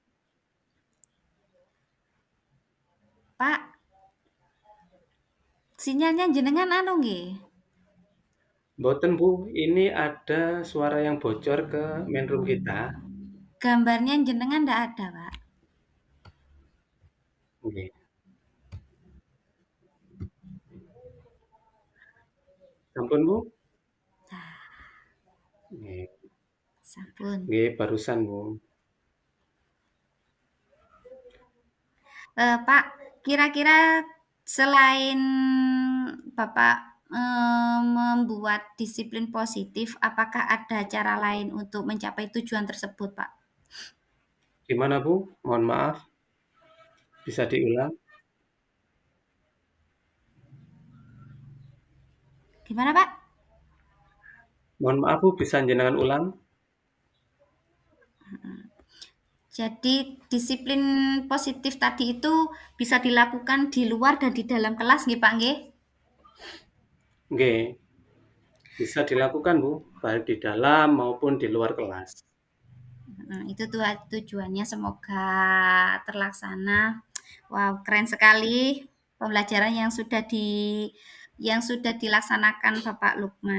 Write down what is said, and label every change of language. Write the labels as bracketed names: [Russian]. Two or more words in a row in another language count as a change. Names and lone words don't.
[Indonesian] Pak, sinyalnya jenengan anu nggih. Mboten Bu, ini ada suara yang bocor ke main room kita. Gambarnya jenengan ndak ada, Pak. [Javanese] Nggih. Sampun Bu? Nah, Nggih. sampun. Nggih, [Indonesian] barusan Bu. Pak, kira-kira selain Bapak, membuat disiplin positif, apakah ada cara lain untuk mencapai tujuan tersebut, Pak? Gimana Bu? Mohon maaf, bisa diulang? Gimana, Pak? Mohon maaf Bu, bisa jenengan ulang? Jadi disiplin positif tadi itu bisa dilakukan di luar dan di dalam kelas nggih, Pak, nggih? Nggih, bisa dilakukan Bu, baik di dalam maupun di luar kelas. Itu tujuannya semoga terlaksana. Wow, keren sekali pembelajaran yang sudah dilaksanakan Bapak Lukman.